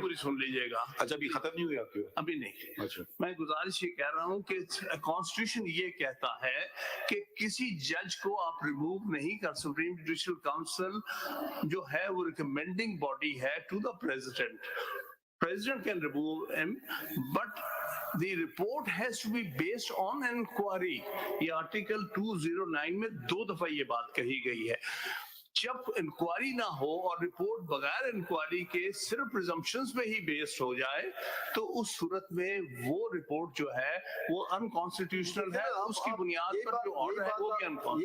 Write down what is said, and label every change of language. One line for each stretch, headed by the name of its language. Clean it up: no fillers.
Urdu: پوری سن لیجیے گا. اچھا ابھی ختم نہیں ہوئی آپ کی؟ ابھی نہیں. اچھا میں گزارش یہ کہہ رہا ہوں کہ کانسٹیٹیوشن یہ کہتا ہے کہ کسی جج کو آپ ریموو نہیں کر. سپریم جوڈیشل کاؤنسل جو ہے وہ ریکمینڈنگ باڈی ہے
English: To the President. President can remove him, but the report has to be based on an inquiry.
Urdu: یہ آرٹیکل 209 میں 2 دفعہ یہ بات کہی گئی ہے. جب انکوائری نہ ہو اور رپورٹ بغیر انکوائری کے صرف پریزمپشنز پہ ہی بیسڈ ہو جائے تو اس صورت میں وہ رپورٹ جو ہے وہ انکانسٹیٹیوشنل ہے. اس کی بنیاد پر جو آرڈر ہے وہ بھی انکانسٹیٹیوشنل.